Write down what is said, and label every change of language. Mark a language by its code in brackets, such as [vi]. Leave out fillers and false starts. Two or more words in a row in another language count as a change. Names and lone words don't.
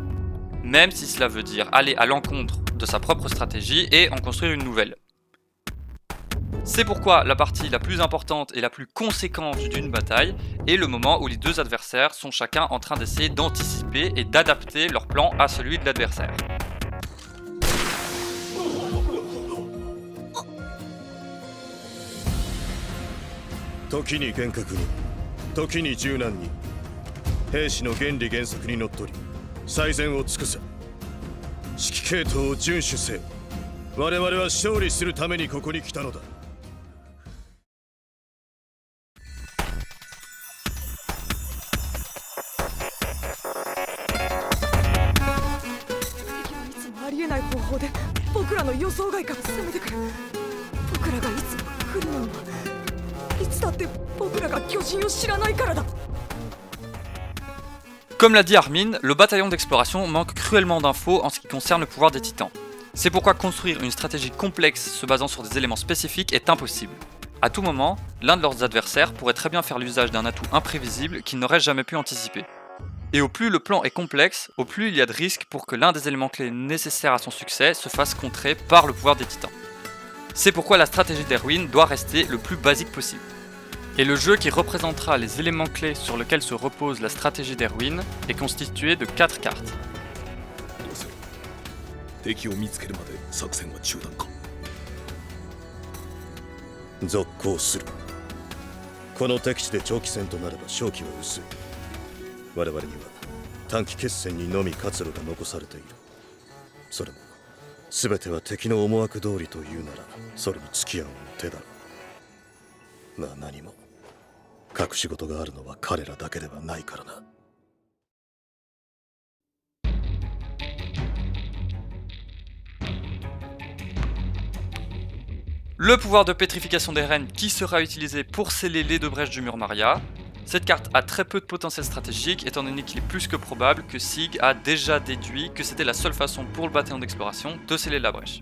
[fr] Même si cela veut dire aller à l'encontre de sa propre stratégie et en construire une nouvelle. C'est pourquoi la partie la plus importante et la plus conséquente d'une bataille est le moment où les deux adversaires sont chacun en train d'essayer d'anticiper et d'adapter leur plan à celui de l'adversaire. [ja] 時に厳格に、時に柔軟に、兵士の原理原則にのっとり、最善を尽くせ。指揮系統を遵守せよ。我々は勝利するためにここに来たのだ。いつもありえない方法で僕らの予想外から攻めてくる。僕らがいつも来るのにはいつだって僕らが巨人を知らないからだ。 [fr] Comme l'a dit Armin, le bataillon d'exploration manque cruellement d'infos en ce qui concerne le pouvoir des titans. C'est pourquoi construire une stratégie complexe se basant sur des éléments spécifiques est impossible. À tout moment, l'un de leurs adversaires pourrait très bien faire l'usage d'un atout imprévisible qu'ils n'auraient jamais pu anticiper. Et au plus le plan est complexe, au plus il y a de risques pour que l'un des éléments clés nécessaires à son succès se fasse contrer par le pouvoir des titans. C'est pourquoi la stratégie d'Erwin doit rester le plus basique possible. Et le jeu qui représentera les éléments clés sur lesquels se repose la stratégie d'Erwin est constitué de 4 cartes. [ja] 敵を見つけるまで作戦は中断か。続行する。この敵地で長期戦となれば勝機は薄い。我々には短期決戦にのみ活路が残されている。それも全ては敵の思惑通りというならそれに付き合う手だろう。まあ何も隠し事があるのは彼らだけではないからな。 [fr] Le pouvoir de pétrification des reines qui sera utilisé pour sceller les deux brèches du mur Maria. Cette carte a très peu de potentiel stratégique étant donné qu'il est plus que probable que Sig a déjà déduit que c'était la seule façon pour le bataillon d'exploration de sceller la brèche.